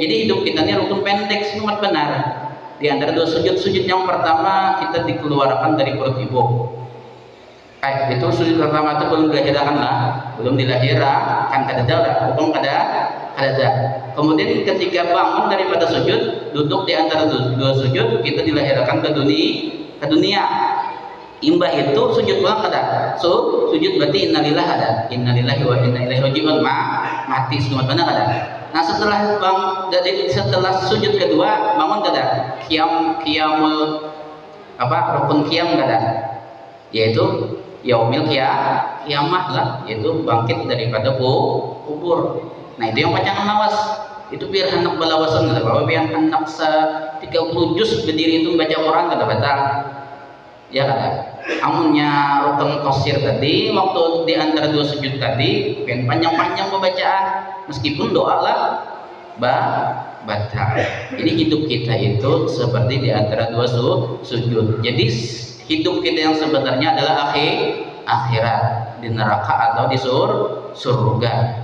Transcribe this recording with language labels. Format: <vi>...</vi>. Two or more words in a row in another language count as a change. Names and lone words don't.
<id>Jadi hidup kita ini rukun pendek sangat benar. Di antara dua sujud yang pertama kita dikeluarkan dari perut ibu.</id> <bjn>Itu sujud pertama itu belum dilahirkan lah, belum dilahirkan kada hukum kada.</bjn> <id>Kemudian ketika bangun daripada sujud, duduk di antara dua sujud, kita dilahirkan ke dunia.</id> <bjn>Imbah itu sujud pulang kada. Sujud berarti innalillah ada.</bjn> <ar>Innalillahi wa inna ilaihi raji'un</ar> <bjn>mati semua benar kada. Nah setelah sujud kedua bangun kada? Qiyamul rukun qiyam kada?</bjn> <id>Yaitu</id> <ar>yaumil qiyamah</ar> <id>lah, yaitu bangkit daripada kubur.</id> <bjn>Nah itu yang pacangan lawas. Itu biar hendak balawasan kada, bahwa biar hendak 30 juz berdiri itu membaca Quran kada batal. Ya kada. Amunnya rukun qasir tadi, waktu di antara dua sujud tadi, biar panjang-panjang pembacaan, meskipun doa lah batal.</bjn> <id>Jadi hidup kita itu seperti di antara dua sujud. Jadi hidup kita yang sebenarnya adalah akhirat, di neraka atau di surga.</id>